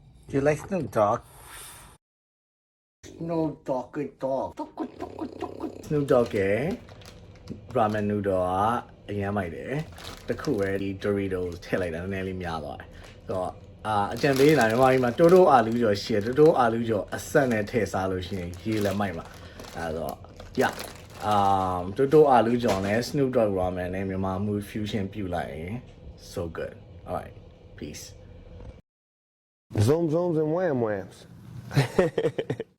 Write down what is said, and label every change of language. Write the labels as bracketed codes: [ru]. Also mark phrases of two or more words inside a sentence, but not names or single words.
[en] You like Snoop Dogg? Snoop Dogg dog. [my] Snoop Dogg ရဲ့ [en] ramen noodle [my] ကအရင်မိုက်တယ်။တစ်ခုပဲဒီ Doritos ထည့်လိုက်တာနည်းနည်းလေးများသွားတယ်။ဆိုတော့အကြံပေးနေတာမြန်မာပြည်မှာတိုးတိုးအာလူးကျော်ရှယ်တိုးတိုးအာလူးကျော်အဆက်နဲ့ထည့်စားလို့ရှိရင်ရေလည်းမိုက်မှာ။အဲဆိုတော့ yeah တိုးတိုးအာလူးကျော်နဲ့ Snoop Dogg ramen နဲ့မြန်မာ [en] mood fusion [my] ပြုလိုက်ရင် [en] so good. All right. Peace. Zoom zooms and wham whams.